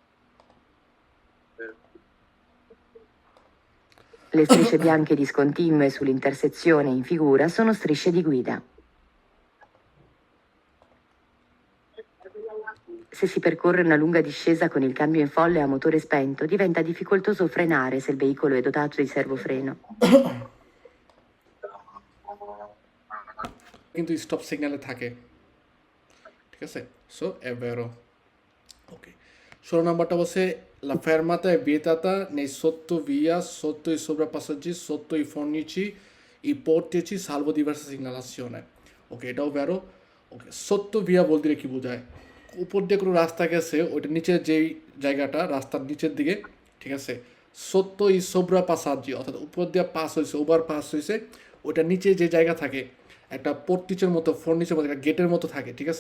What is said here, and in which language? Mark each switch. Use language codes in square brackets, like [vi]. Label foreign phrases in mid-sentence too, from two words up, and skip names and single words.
[it] Le strisce bianche discontinue sull'intersezione in figura sono strisce di guida. Se si percorre una lunga discesa con il cambio in folle a motore spento, diventa difficoltoso frenare se il veicolo è dotato di servofreno. [bn] কিন্তু স্টপ সিগন্যালে থাকে, ঠিক আছে? [it] সো è vero. Ok. 16 [bn] নম্বরটা বলছে [it] la fermata è vietata nei sottovia sotto i sovrappassaggi sotto i fornici i portici salvo diversa segnalazione. [bn] Ok, এটাও vero. ওকে, সত্যভিয়া বলতে কি বোঝায়? উপর দিয়ে কোনো রাস্তা গেছে, ওইটা নিচের যেই জায়গাটা রাস্তার নিচের দিকে, ঠিক আছে, [it] sottovia e sovrapassaggi, [bn] অর্থাৎ উপর দিয়ে পাস হয়েছে, ওভার পাস হয়েছে, ওইটা নিচে যে জায়গা থাকে একটা পর্তিচের মতো, ফর্নিচের মতো, একটা গেটের মতো থাকে, ঠিক আছে?